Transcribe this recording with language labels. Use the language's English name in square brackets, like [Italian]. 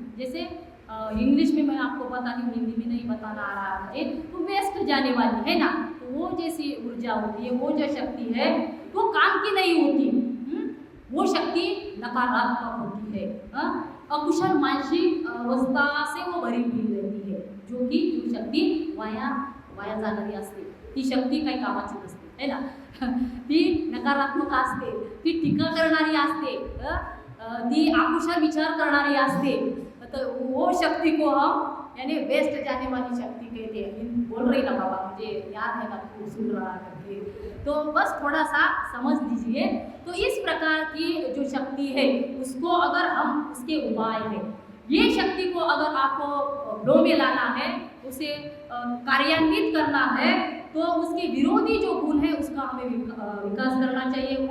[Hindi] जैसे इंग्लिश में मैं आपको बताती हूँ, हिंदी में नहीं बताना आ रहा मुझे, तो वेस्ट जाने वाली है ना, तो वो जैसी ऊर्जा होती है, वो जो शक्ति है वो काम की नहीं होती, वो शक्ति नकारात्मक होती है, अकुशल मानसिक अवस्था से वो भरी हुई रहती है, जो की [Marathi] जो शक्ती वाया जाणारी असते ती शक्ती काही कामाची नसते, [Hindi] है ना। [Marathi] ती नकारात्मक असते, ती टीका करणारी असते, ती अकुशल विचार करणारी असते। [Hindi] तो वो शक्ति को हम यानी वेस्ट जाने वाली शक्ति कहते हैं। बोल रही ना बाबा, मुझे याद है ना, तू सुन रहा करके, तो बस थोड़ा सा समझ लीजिए। तो इस प्रकार की जो शक्ति है उसको अगर हम, उसके उपाय है, ये शक्ति को अगर आपको फ्लो में लाना है, उसे कार्यान्वित करना है, तो उसके विरोधी जो गुण है उसका हमें विकास करना चाहिए।